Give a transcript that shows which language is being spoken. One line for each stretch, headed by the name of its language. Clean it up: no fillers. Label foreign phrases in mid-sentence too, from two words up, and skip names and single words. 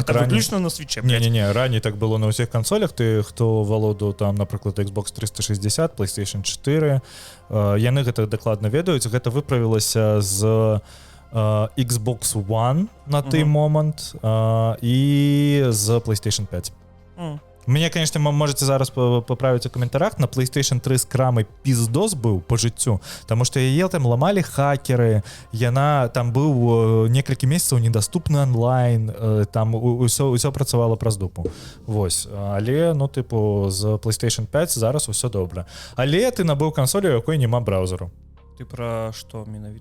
Belarusian: гэта выключна на Switch. Не, раней так было на ўсіх кансолях. Ты, хто валодаў там, напрыклад, Xbox 360, PlayStation 4, яны гэта дакладна ведаюць. Гэта выправілася з Xbox One на той момант і з PlayStation 5.
Russian: Мне, конечно, можете зараз поправить у комментариях, на PlayStation 3 с крамой пиздос был по жыццю, потому что яе там ломали хакеры, яна там был
Belarusian: некалькі месяцаў
Russian: недоступны онлайн,
Belarusian: там усё працавала праз дупу. Вось, але, ну, типу, з PlayStation 5 зараз усё добра. Але ты набыў кансолю, у якой нема браузеру. Ты про што менавіта?